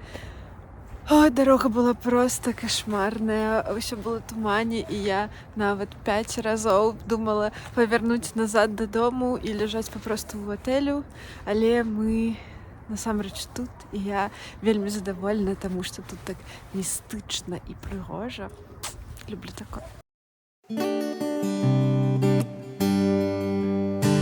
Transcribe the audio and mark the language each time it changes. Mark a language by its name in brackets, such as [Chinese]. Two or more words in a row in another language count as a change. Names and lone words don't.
[Russian] Ой, дорога была просто кошмарная, все было в тумане, и я [Belarusian] нават 5 разоў думала павярнуць назад дадому і ляжаць папросту ў гатэлю, але мы насамрэч тут, і я вельмі задаволена, таму што тут так містычна і прыгожа. [Russian] Люблю такое.